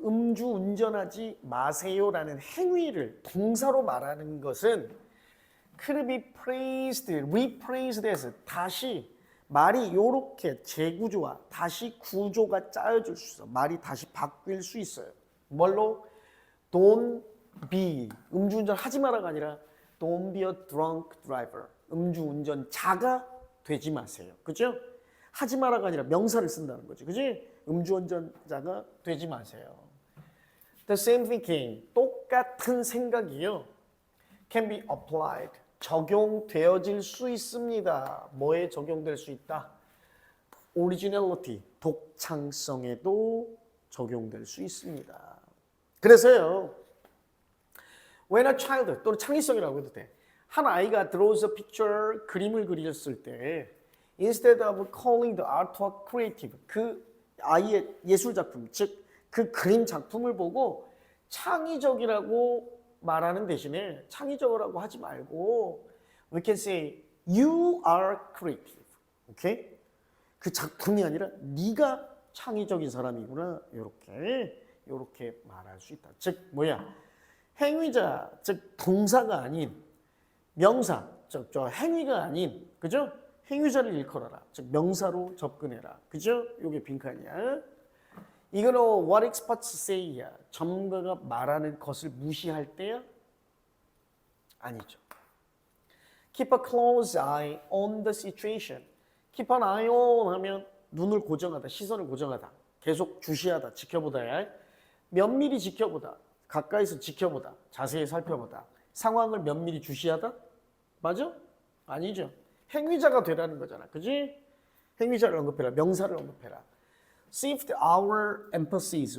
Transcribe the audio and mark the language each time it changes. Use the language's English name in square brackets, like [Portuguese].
[Korean] 음주 운전하지 마세요라는 행위를 동사로 말하는 것은 could be praised, repraised as 다시 말이 요렇게 재구조화, 다시 구조가 짜여질 수 있어. 말이 다시 바뀔 수 있어요. 뭘로? [English] Don't be, 음주운전 하지 마라가 아니라 Don't be a drunk driver. [Korean] 음주운전자가 되지 마세요. 그죠? 하지 마라가 아니라 명사를 쓴다는 거지. 그지? 음주운전자가 되지 마세요. [English] The same thinking, 똑같은 생각이요. [Korean] Can be applied, 적용되어질 수 있습니다. 뭐에 적용될 수 있다? Originality, 독창성에도 적용될 수 있습니다. 그래서요. When a child, 또는 창의성이라고 해도 돼. 한 아이가 draws a picture, 그림을 그렸을 때 Instead of calling the artwork creative, 그 아이의 예술 작품, 즉 그 그림 작품을 보고 창의적이라고 말하는 대신에 창의적이라고 하지 말고 we can say you are creative. 오케이? 그 작품이 아니라 네가 창의적인 사람이구나. 요렇게 말할 수 있다. 즉 뭐야? 행위자, 즉 동사가 아닌 명사, 즉 저 행위가 아닌 그죠? 행위자를 일컬어라. 즉 명사로 접근해라. 그죠? 요게 빈칸이야. 이거는 what experts say 야. 전문가가 말하는 것을 무시할 때야? 아니죠. [English] Keep a close eye on the situation. Keep an eye on 하면 눈을 고정하다, 시선을 고정하다. [Korean] 계속 주시하다, 지켜보다, 면밀히 지켜보다, 가까이서 지켜보다, 자세히 살펴보다, 상황을 면밀히 주시하다? 맞아? 아니죠. 행위자가 되라는 거잖아. 그지? 행위자를 언급해라. 명사를 언급해라. Shift our emphasis.